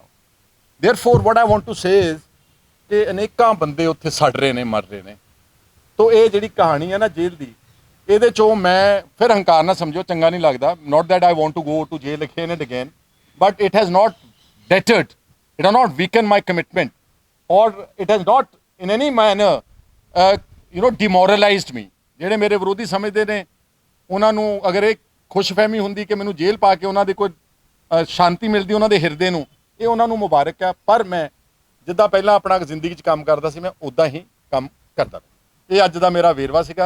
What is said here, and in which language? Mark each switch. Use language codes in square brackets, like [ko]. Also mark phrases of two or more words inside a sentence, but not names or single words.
[en] Therefore what I want to say is [pa] ਕਿ ਅਨੇਕਾਂ ਬੰਦੇ ਉੱਥੇ ਸੜ ਰਹੇ ਨੇ, ਮਰ ਰਹੇ ਨੇ। ਤੋ ਇਹ ਜਿਹੜੀ ਕਹਾਣੀ ਹੈ ਨਾ ਜੇਲ੍ਹ ਦੀ, ਇਹਦੇ 'ਚੋਂ ਮੈਂ ਫਿਰ ਹੰਕਾਰ ਨਾ ਸਮਝੋ, ਚੰਗਾ ਨਹੀਂ ਲੱਗਦਾ, [en] Not that I want to go to jail again and again, but it has not deterred, it has not weakened my commitment, or it has not in any manner demoralized me। [pa] ਜਿਹੜੇ ਮੇਰੇ ਵਿਰੋਧੀ ਸਮਝਦੇ ਨੇ ਉਹਨਾਂ ਨੂੰ ਅਗਰ ਇਹ ਖੁਸ਼ਫਹਿਮੀ ਹੁੰਦੀ ਕਿ ਮੈਨੂੰ ਜੇਲ੍ਹ ਪਾ ਕੇ ਉਹਨਾਂ ਦੇ ਕੋਈ ਸ਼ਾਂਤੀ ਮਿਲਦੀ ਉਹਨਾਂ ਦੇ ਹਿਰਦੇ ਨੂੰ, ਇਹ ਉਹਨਾਂ ਨੂੰ ਮੁਬਾਰਕ ਹੈ। ਪਰ ਮੈਂ ਜਿੱਦਾਂ ਪਹਿਲਾਂ ਆਪਣਾ ਜ਼ਿੰਦਗੀ 'ਚ ਕੰਮ ਕਰਦਾ ਸੀ, ਮੈਂ ਉੱਦਾਂ ਹੀ ਕੰਮ ਕਰਦਾ। ਇਹ ਅੱਜ ਦਾ ਮੇਰਾ ਵੇਰਵਾ ਸੀਗਾ।